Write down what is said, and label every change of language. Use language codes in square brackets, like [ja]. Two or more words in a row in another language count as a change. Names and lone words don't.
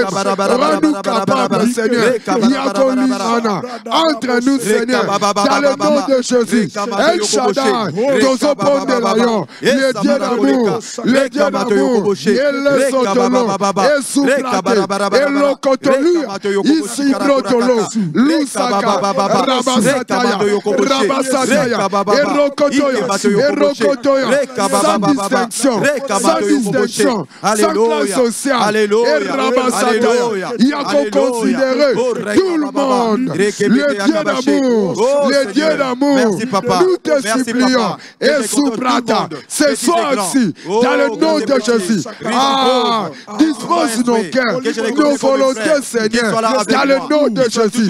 [fr] rends-nous capables, Seigneur, Yakolimana, entre nous, Seigneur, dans le nom de Jésus, El Shaddai, Tozoponde Layon, le Dieu d'amour, le Dieu d'amour, et le sotolo, et souplate, et l'okotolu, ici brotolo, lusaka, rabasataya, et rokotoya, sans distinction, sans classe sociale, et rabasataya, il y a qu'on considérer tout le monde, le Dieu d'amour, nous te supplions, et souplata, ce soir-ci, dans le nom de Jésus, dispose nos cœurs, nos volontés, Seigneur, dans le nom de Jésus.